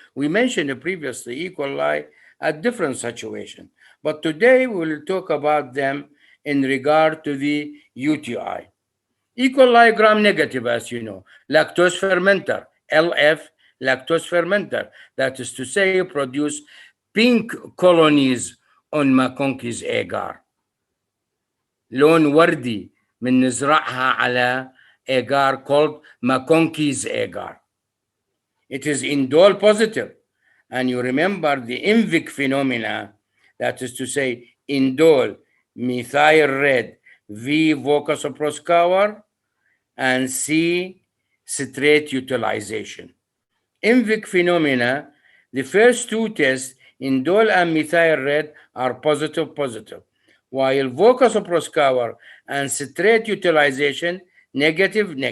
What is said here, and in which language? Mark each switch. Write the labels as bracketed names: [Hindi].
[English] We mentioned previously E. coli at different situations, but today we will talk about them in regard to the UTI. E. coli gram-negative, as you know, lactose fermenter, LF, lactose fermenter, that is to say, produce pink colonies on McConkey's agar. [Arabic] لون وردي من نزرعها على agar called McConkey's agar. [English] It is indole positive. And you remember the INVIC phenomena, that is to say, indole, methyl red, V Vocosoproscour, and C citrate utilization. INVIC phenomena, the first two tests, indole and methyl red, are positive, while Vocosoproscour and citrate utilization, negative.